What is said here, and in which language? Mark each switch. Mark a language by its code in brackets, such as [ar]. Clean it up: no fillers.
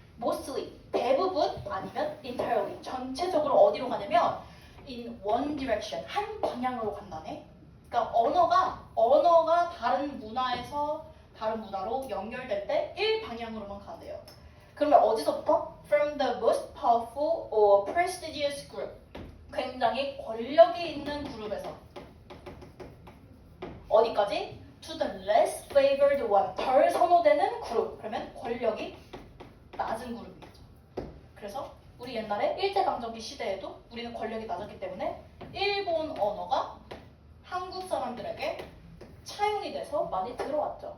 [ko] mostly, 대부분 아니면 entirely, 전체적으로 어디로 가냐면 [en] in one direction, [ko] 한 방향으로 간다네. 그러니까 언어가 다른 문화에서 다른 문화로 연결될 때 1방향으로만 간대요. 그러면 어디서부터? [en] From the most powerful or prestigious group. [ko] 굉장히 권력이 있는 그룹에서 어디까지? [en] To the less favored one. [ko] 덜 선호되는 그룹. 그러면 권력이 낮은 그룹이죠. 그래서 우리 옛날에 일제강점기 시대에도 우리는 권력이 낮았기 때문에 일본 언어가 한국 사람들에게 차용이 돼서 많이 들어왔죠.